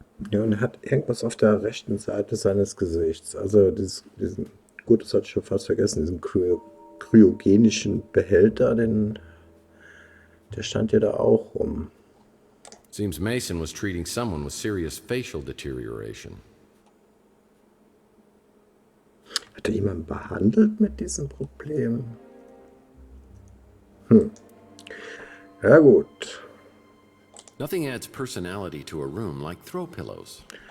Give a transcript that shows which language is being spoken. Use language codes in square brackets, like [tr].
[de] Ja, und er hat irgendwas auf der rechten Seite seines Gesichts. Also gut, das hatte ich schon fast vergessen, diesen kryogenischen Behälter, der stand ja da auch rum. [en] Seems Mason was treating someone with serious facial deterioration. [de] Hat er jemanden behandelt mit diesem Problem? Ja gut. [en] Nothing adds personality to a room like throw pillows.